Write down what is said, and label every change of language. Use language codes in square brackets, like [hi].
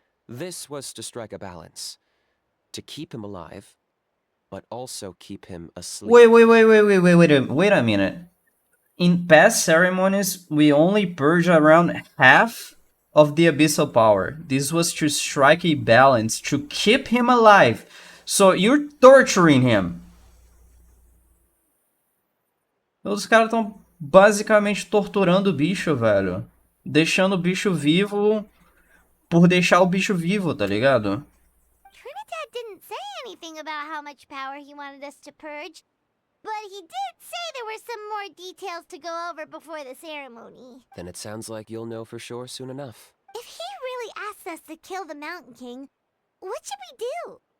[en] This was to strike a balance. To keep him alive, but also keep him asleep. Wait a minute. In past ceremonies, we only purge around half of the abyssal power. This was to strike a balance, to keep him alive. So you're torturing him. [pt] Os caras estão basicamente torturando o bicho, velho. Deixando o bicho vivo por deixar o bicho vivo, tá ligado? [en] Trinidad didn't say anything about how much power he wanted us to purge, but he did say there were some more details to go over before the ceremony. Then it sounds like you'll know for sure soon enough. If he really asks us to kill the Mountain King, what should we do?